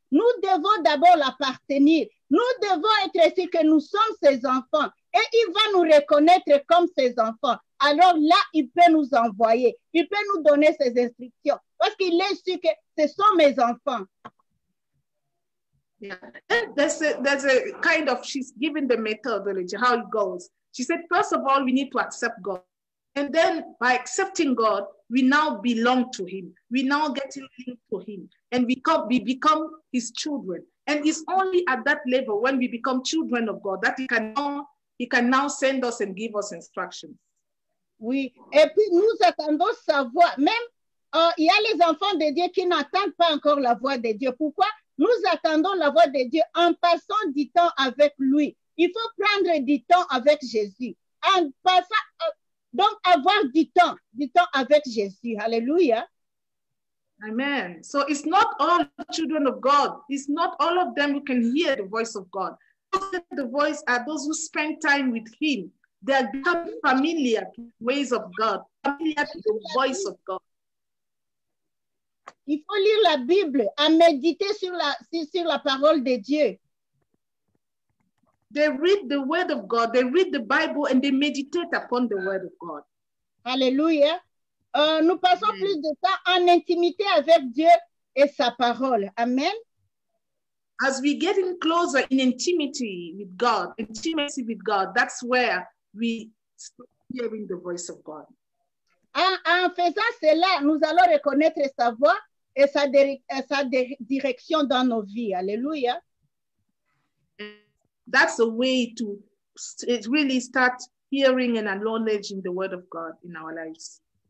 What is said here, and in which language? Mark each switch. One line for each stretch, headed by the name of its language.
French: Nous devons d'abord l'appartenir. Nous devons être sûrs que nous sommes ses enfants et il va nous reconnaître comme ses enfants. Alors là, il peut nous envoyer. Il peut nous donner ses instructions parce qu'il est sûr que ce sont mes enfants. Yeah.
English: There's a kind of, she's giving the methodology, how it goes. She said, first of all, we need to accept God. And then by accepting God, we now belong to him. We now get linked to him. And we become his children. And it's only at that level when we become children of God that he can now send us and give us instructions.
French: Oui, et puis nous attendons sa voix. Même, il y a les enfants de Dieu qui n'entendent pas encore la voix de Dieu. Pourquoi? Nous attendons la voix de Dieu en passant du temps avec lui. Il faut prendre du temps avec Jésus. En passant, donc avoir du temps avec Jésus. Alléluia. Amen.
English: So it's not all children of God. It's not all of them who can hear the voice of God. The voice are those who spend time with him. They are becoming familiar to the ways of God, familiar to the voice of God.
French: Il faut lire la Bible, à méditer sur la parole de Dieu.
English: They read the word of God, they read the Bible, and they meditate upon the word of God. Alléluia.
French: Nous passons plus de temps en intimité avec Dieu et sa parole. Amen.
English: As we get in closer in intimacy with God, that's where we start hearing the voice of God.
French: En faisant cela, nous allons reconnaître sa voix et sa direction dans nos vies. Alléluia.
English: That's a way to really start hearing and acknowledging the word of God in our lives.